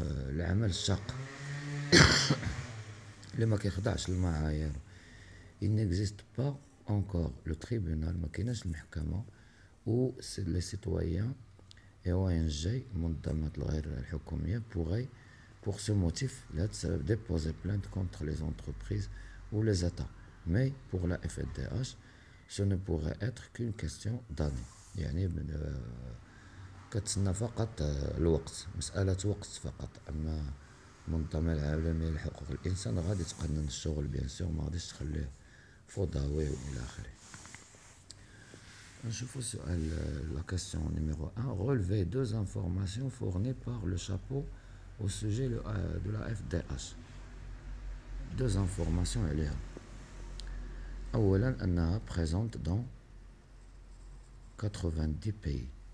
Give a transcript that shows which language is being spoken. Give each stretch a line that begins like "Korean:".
Arabic: العمل الشاق اللي ما كيخضعش للمعايير.
French: Il n'existe pas encore le tribunal,
Arabic: ما كايناش المحكمة
French: où les citoyens et ONG
Arabic: منظمات الغير الحكومية
French: pourraient pour ce motif déposer plainte contre les entreprises ou les États. Mais pour la FIDH, ce ne pourrait être qu'une question d'année.
Arabic: يعني كتسنى فقط الوقت، مسألة وقت فقط. أما المنظمة العالمية لحقوق الإنسان غادي تقنن الشغل بيان سور، ما غاديش تخليه فوضوي وإلى آخره. نشوفوا السؤال
French: la question numéro 1. Relevez deux informations fournies par le chapeau au sujet de la FDH. Deux informations
Arabic: عليها. أولا أنها
French: présente dans 90 pays.